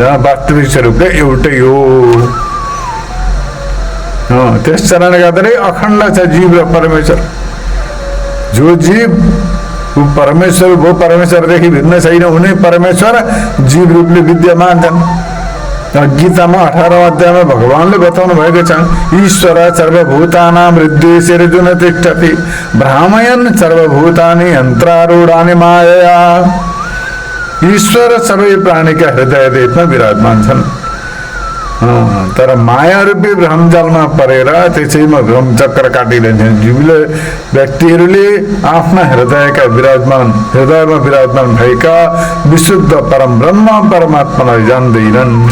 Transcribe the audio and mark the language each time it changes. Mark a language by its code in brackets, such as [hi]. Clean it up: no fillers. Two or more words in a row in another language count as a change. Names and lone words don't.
[ne] वास्तविक स्वरूपले एउटै हो। त्यस कारणले गर्दाखेरि अखण्ड छ जीव र परमेश्वर। जो जीव ऊ परमेश्वर भो, परमेश्वरदेखि भिन्न छैन हुने परमेश्वर जीव रूपले विद्यमान छन्। गीतामा 18औं अध्यायमा भगवानले बताउनु भएको छ, [sa] ईश्वर सर्वभूतानां हृदयेषु तिष्ठति भ्रामयन् सर्वभूतानि यन्त्रारूढानि मायया। [ne] ईश्वर सबै प्राणीका हृदय देशमा विराजमान छन्, तर माया रूपी भ्रमजलमा परेर त्यसैमा भ्रम चक्र काटिरहन्छन्। जीवले व्यक्तिहरूले आफ्ना हृदयमा विराजमान भएका विशुद्ध परम ब्रह्म परमात्मालाई जान्दैनन्।